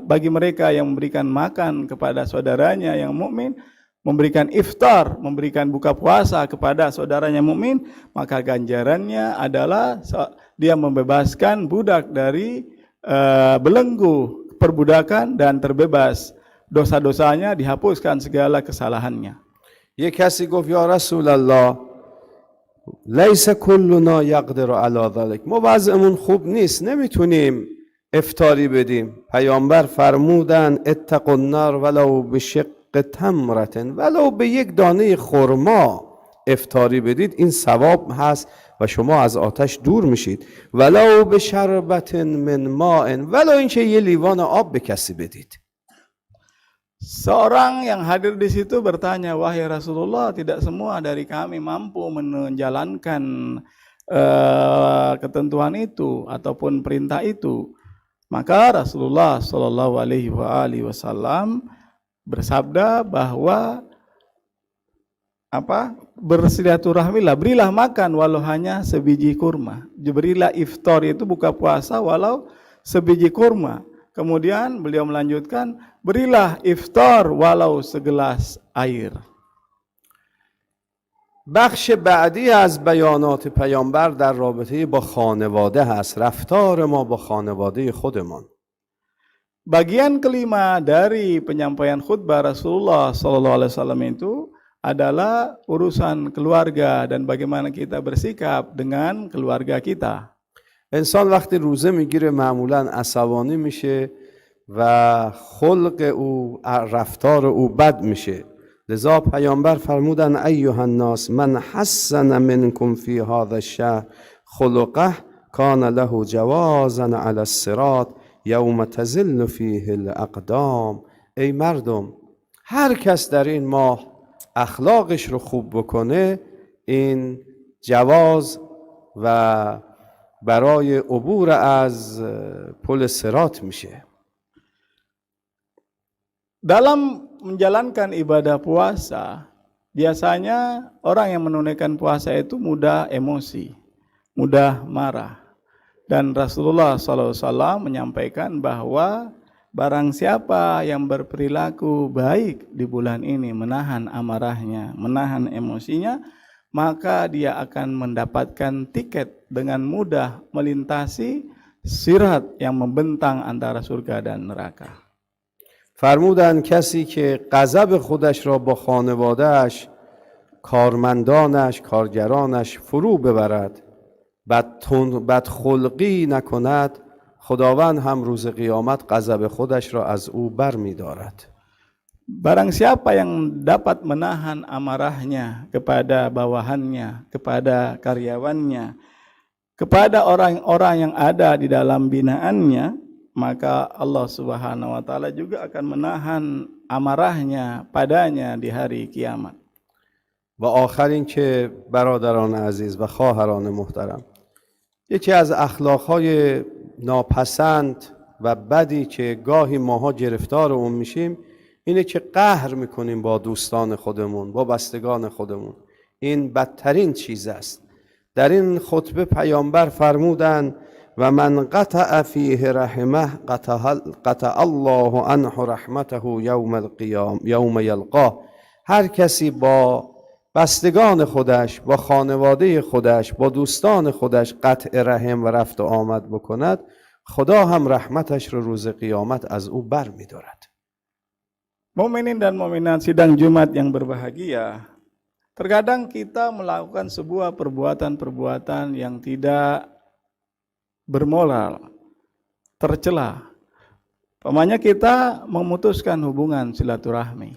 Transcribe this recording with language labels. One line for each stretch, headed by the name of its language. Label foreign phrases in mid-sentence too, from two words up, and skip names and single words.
Indonesian: Bagi mereka yang memberikan makan kepada saudaranya yang mukmin, memberikan iftar, memberikan buka puasa kepada saudaranya mukmin, maka ganjarannya adalah dia membebaskan budak dari belenggu perbudakan dan terbebas dosa-dosanya, dihapuskan segala kesalahannya.
Persian: یک کسی گفت
Arabic: یا رسول الله لیس کلنا یقدر علی ذلک.
Persian: ما وضعمون خوب نیست، نمیتونیم افطاری بدیم. پیامبر فرمودن
Arabic: اتقوا النار ولو بشق تمرة،
Persian: ولو به یک دانه خرما افطاری بدید این ثواب هست و شما از آتش دور میشید.
Arabic: ولو به شربت من ماء،
Persian: ولو اینکه یه لیوان آب به کسی بدید.
Indonesian: Seorang yang hadir di situ bertanya, wahai Rasulullah, tidak semua dari kami mampu menjalankan ketentuan itu ataupun perintah itu. Maka Rasulullah
Arabic: صلى الله عليه وسلم
Indonesian: bersabda bahwa bersilaturahmilah, berilah makan walau hanya sebiji kurma. Berilah iftar, itu buka puasa, walau sebiji kurma. Kemudian beliau melanjutkan, berilah iftar walau segelas air.
Persian: بخش بعدی از بیانات پیامبر در رابطه با خانواده هست. رفتار ما با خانواده خودمان.
Indonesian: Bagian kelima dari penyampaian khutbah Rasulullah SAW itu adalah urusan keluarga dan bagaimana kita bersikap dengan keluarga kita.
Persian: انسان وقتی روزه میگیره معمولا عصبانی میشه و خلق او، رفتار او بد میشه. لذا پیامبر فرمودن
Arabic: ایها الناس من حسن منکم فی هذا الشهر خلقه کان له جوازا علی الصراط یوم تزل فیه الاقدام.
Persian: ای مردم، هر کس در این ماه اخلاقش رو خوب بکنه، این جواز و برای عبور از پل صراط میشه.
Indonesian: Dalam menjalankan ibadah puasa, biasanya orang yang menunaikan puasa itu mudah emosi, mudah marah. Dan Rasulullah SAW menyampaikan bahwa barang siapa yang berperilaku baik di bulan ini, menahan amarahnya, menahan emosinya, maka dia akan mendapatkan tiket dengan mudah melintasi sirat yang membentang antara surga dan neraka.
Persian: فرمودن کسی که غضب خودش را با خانواده‌اش، کارمندانش، کارگرانش فرو ببرد، بدخلقی نکند، خداوند هم روز قیامت غضب خودش را از او بر می دارد.
Indonesian: Barang siapa yang dapat menahan amarahnya kepada bawahannya, kepada karyawannya, kepada orang-orang yang ada di dalam binaannya, maka Allah
Arabic: سبحانه وتعالى
Indonesian: juga akan menahan amarahnya padanya di hari kiamat.
Persian: و آخر این که برادران عزیز و خواهران محترم، یکی از اخلاقهای ناپسند و بدی که گاهی ماها گرفتار اون میشیم اینه که قهر میکنیم با دوستان خودمون، با بستگان خودمون. این بدترین چیز است. در این خطبه پیامبر فرمودن
Arabic: و من قطع فیه رحمه قطع الله عنه رحمته یوم یلقاه.
Persian: هر کسی با بستگان خودش، با خانواده خودش، با دوستان خودش قطع رحم و رفت و آمد بکند، خدا هم رحمتش رو روز قیامت از او بر می دارد.
Indonesian: Mukminin dan mukminat sidang Jumat yang berbahagia, terkadang kita melakukan sebuah perbuatan-perbuatan yang tidak bermoral, tercela. Pamannya kita memutuskan hubungan silaturahmi.